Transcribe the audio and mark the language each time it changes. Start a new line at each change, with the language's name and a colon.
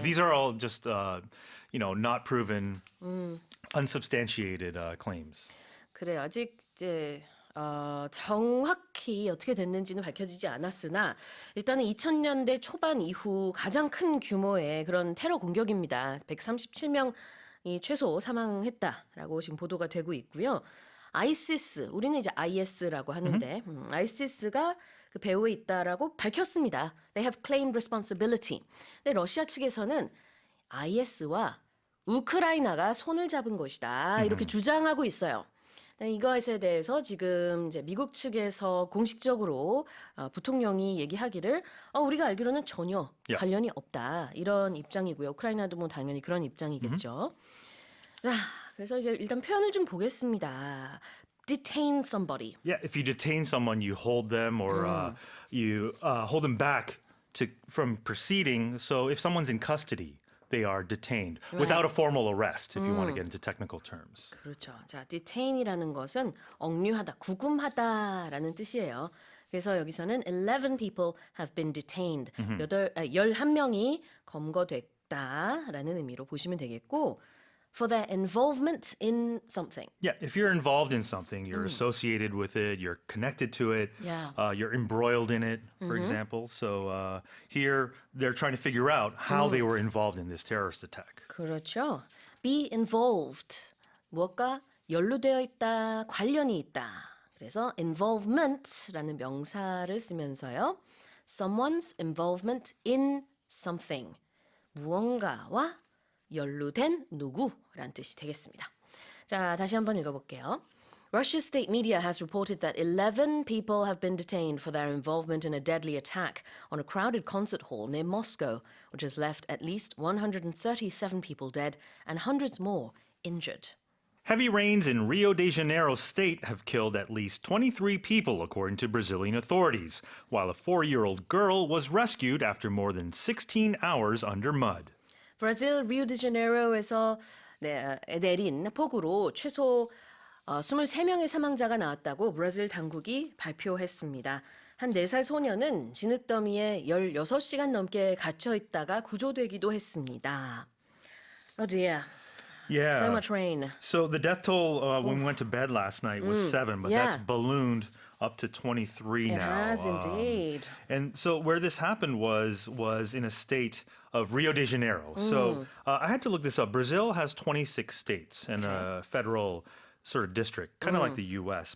English: These are all just, not proven, unsubstantiated claims.
Korean: 그래 아직 이제 정확히 어떻게 됐는지는 밝혀지지 않았으나 일단은 2000년대 초반 이후 가장 큰 규모의 그런 테러 공격입니다. 137명이 최소 사망했다라고 지금 보도가 되고 있고요. 아이시스, 우리는 이제 IS라고 하는데 아이시스가 그 배후에 있다라고 밝혔습니다.
English: They have claimed responsibility.
Korean: 근데 러시아 측에서는 IS와 우크라이나가 손을 잡은 것이다. 이렇게 주장하고 있어요. 이것에 대해서 지금 이제 미국 측에서 공식적으로 부통령이 얘기하기를 우리가 알기로는 전혀 관련이 없다 이런 입장이고요. 우크라이나도 뭐 당연히 그런 입장이겠죠. 자, 그래서 이제 일단 표현을 좀 보겠습니다.
English: Detain somebody. Yeah, if you detain someone, you hold them or you hold them back from proceeding. So if someone's in custody, they are detained without a formal arrest, if you want to get into technical terms.
Korean: 그렇죠. 자, detain이라는 것은 억류하다, 구금하다라는 뜻이에요. 그래서 여기서는
English: 11 people have been detained.
Korean: 11명이 검거됐다라는 의미로 보시면 되겠고
English: for their involvement in something. Yeah, if you're involved in something, you're associated with it, you're connected to it, you're embroiled in it, for example. So here they're trying to figure out how they were involved in this terrorist attack.
Korean: 그렇죠.
English: Be involved.
Korean: 무엇과 연루되어 있다, 관련이 있다. 그래서 involvement라는 명사를 쓰면서요.
English: Someone's involvement in something.
Korean: 무언가와 연루된 누구라는 뜻이 되겠습니다. 자, 다시 한번 읽어볼게요.
English: Russia's state media has reported that 11 people have been detained for their involvement in a deadly attack on a crowded concert hall near Moscow, which has left at least 137 people dead and hundreds more injured. Heavy rains in Rio de Janeiro state have killed at least 23 people, according to Brazilian authorities, while a 4-year-old girl was rescued after more than 16 hours under mud.
Korean: 브라질 리우데자네이로에서 내린 폭우로 최소 23명의 사망자가 나왔다고 브라질 당국이 발표했습니다. 한 4살 소녀는 진흙더미에 16시간 넘게 갇혀 있다가 구조되기도 했습니다.
English: Oh dear. Yeah. So much rain. So the death toll when we went to bed last night was 7, but Yeah. that's ballooned up to 23 It now. has indeed. And so where this happened was in a state of Rio de Janeiro. So I had to look this up. Brazil has 26 states and a federal sort of district, kind of like the U.S.